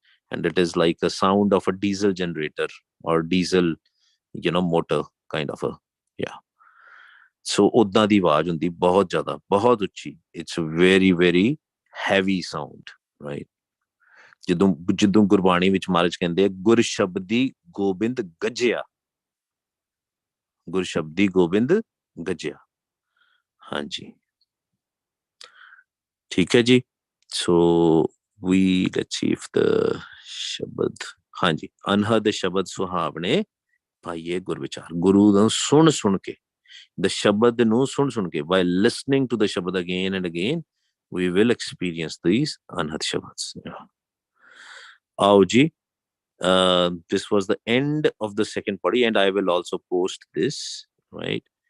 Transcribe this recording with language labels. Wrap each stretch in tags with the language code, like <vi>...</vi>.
<en>And it is like a sound of a diesel generator or diesel, motor kind of a, yeah.</en> <pa>So ਉਦਾਂ ਦੀ ਆਵਾਜ਼ ਹੁੰਦੀ, ਬਹੁਤ ਜ਼ਿਆਦਾ, ਬਹੁਤ ਉੱਚੀ.</pa> <en>It's a very, very heavy sound, right?</en> <pa>ਜਦੋਂ ਗੁਰਬਾਣੀ ਵਿੱਚ ਮਹਾਰਾਜ ਕਹਿੰਦੇ ਆ, ਗੁਰ ਸ਼ਬਦੀ ਗੋਬਿੰਦ ਗੱਜਿਆ, ਗੁਰ ਸ਼ਬਦੀ ਗੋਬਿੰਦ ਗੱਜਿਆ। ਹਾਂਜੀ, ਠੀਕ ਹੈ ਜੀ।</pa> <en>So let's see if the Shabad,</en> <pa>ਹਾਂਜੀ, ਅਨਹਦ ਸ਼ਬਦ ਸੁਹਾਵਣੇ, ਪਾਈਏ ਗੁਰ ਵਿਚਾਰ। ਗੁਰੂ ਨੂੰ ਸੁਣ ਕੇ,</pa> <en>the Shabad</en> <pa>ਨੂੰ ਸੁਣ ਕੇ,</pa> <en>by listening to the Shabad again and again, we will experience these anhad Shabads. Yeah. Aao ji, this was the end of the second party, and I will also post this, right?</en>